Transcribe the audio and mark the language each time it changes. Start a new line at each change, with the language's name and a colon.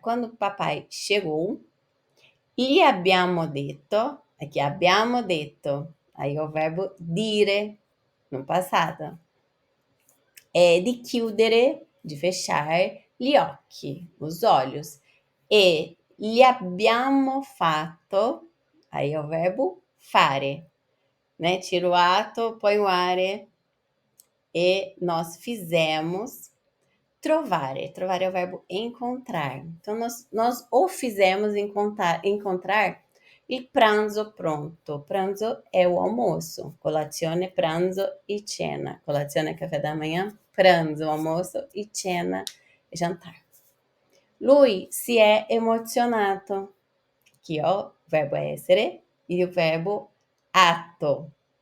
Portuguese: Quando o papai chegou,
Italian: gli abbiamo detto,
Portuguese: aqui
Italian: abbiamo detto,
Portuguese: aí é o verbo dire, no passado.
Italian: Di chiudere,
Portuguese: de fechar,
Italian: gli occhi,
Portuguese: os olhos.
Italian: E gli abbiamo fatto,
Portuguese: aí é o verbo fare, né? Tira o ato, põe o are, e nós fizemos. Trovare. Trovare é o verbo encontrar. Então, nós o fizemos encontrar
Italian: il pranzo pronto.
Portuguese: Pranzo é o almoço.
Italian: Colazione, pranzo e cena.
Portuguese: Colazione é café da manhã, pranzo, almoço e cena, jantar.
Italian: Lui si è emozionato.
Portuguese: Aqui, ó, o verbo essere e o verbo atto.